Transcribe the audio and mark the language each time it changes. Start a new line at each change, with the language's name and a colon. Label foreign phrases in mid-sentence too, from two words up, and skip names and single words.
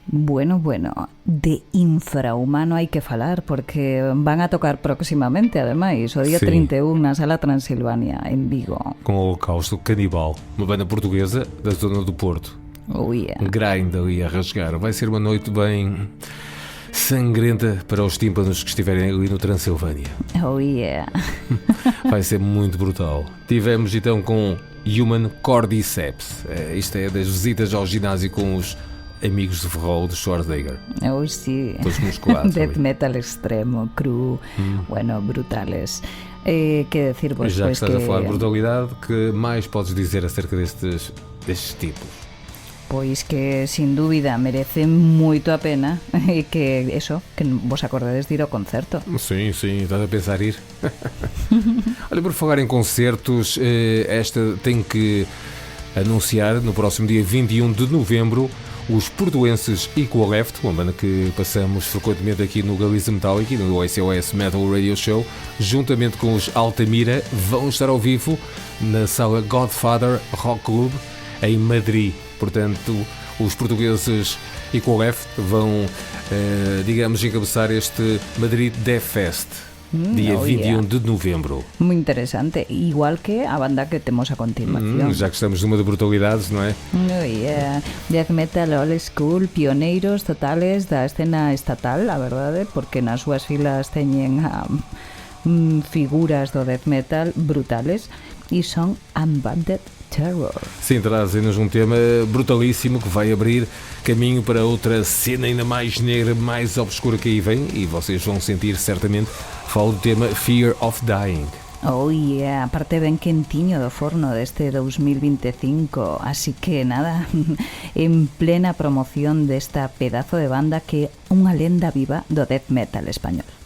Galician: Bueno, de infrahumano hai que falar porque van a tocar próximamente, ademais, o día Sí. 31 na Sala Transilvania, en Vigo.
Portuguese: Com o Holocausto Canibal, uma banda portuguesa da zona do Porto.
English: Oh yeah.
Portuguese: Grind ali a rasgar. Vai ser uma noite bem sangrenta para os tímpanos que estiverem ali no Transilvânia.
English: Oh yeah.
Portuguese: Vai ser muito brutal. Tivemos então com Human Cordyceps. Isto é das visitas ao ginásio com os amigos de Ferrol de Schwarzenegger.
Galician: Oh sí.
Portuguese: Todos musculados
Galician: Death
Portuguese: ali.
English: metal extremo,
Galician: cru, bueno, brutales. Que decir vos,
Portuguese: Já que
Galician: pois
Portuguese: estás que a falar de brutalidade, que mais podes dizer acerca destes tipos?
Galician: Pois que sin dúbida merece moito a pena e que eso, que vos acordades de ir ao concerto.
Portuguese: Sim, estás a pensar ir? Olha, por falar em concertos, esta tem que anunciar no próximo dia 21 de novembro os portuenses Equal Left, uma banda que passamos frequentemente aqui no Galiza Metallic e no SOS Metal Radio Show, juntamente com os Altamira, vão estar ao vivo na sala Godfather Rock Club em Madrid. Portanto, os portugueses Equal Left vão, digamos, encabeçar este Madrid Death Fest, dia 21 de novembro.
Galician: Moi interesante, igual que a banda que temos a continuación.
Portuguese: Já que estamos numa de brutalidades, não é?
English: Oh yeah. Death metal old school,
Galician: pioneiros totales da escena estatal, a verdade, porque nas súas filas teñen figuras do
English: death metal
Galician: brutales e son Unbounded Terror.
Portuguese: Sim, trazem-nos um tema brutalíssimo que vai abrir caminho para outra cena ainda mais negra, mais obscura que aí vem, e vocês vão sentir certamente. Falo do tema Fear of Dying.
English: Oh yeah,
Galician: aparte ben quentiño do forno deste 2025, así que nada, en plena promoción desta pedazo de banda que é unha lenda viva do
English: death metal
Galician: español.